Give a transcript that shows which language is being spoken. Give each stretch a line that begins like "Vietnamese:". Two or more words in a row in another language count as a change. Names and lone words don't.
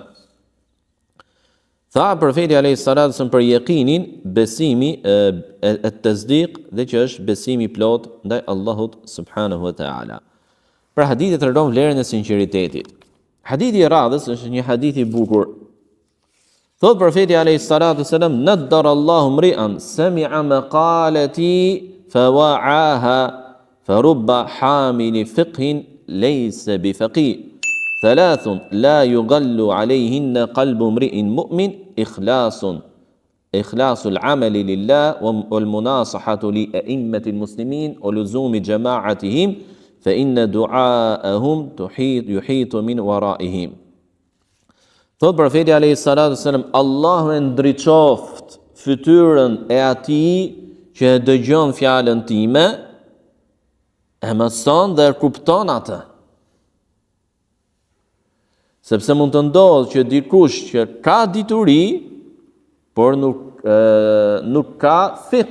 Albanian: Tha profeti
Arabic: عليه الصلاة والسلام
Albanian: për yaqinin, besimi e tasdiq dhe që është besimi i plot ndaj Allahut
Arabic: سبحانه وتعالى.
Albanian: Pra hadithi tregon vlerën e sinqeritetit. Hadithi i radhës është një hadith i bukur. Thot profeti
Arabic: عليه الصلاة والسلام نضر الله امرأ سمع مقالتي فوعاها فرب حامل فقه ليس بفقيه. ثلاث لا يغل عليهن قلب امرئ مؤمن إخلاص العمل لله والمناصحة لأئمة المسلمين ولزوم جماعتهم فإن دعاءهم يحيط من ورائهم.
Albanian: Thot profeti
Arabic: عليه الصلاة والسلام,
Albanian: Allahu e ndriçoft fytyrën e atij që e dëgjon fjalën time, e mëson dhe e kupton atë. Sepse mund të ndodhë që dikush që ka dituri, por nuk ka fiqh.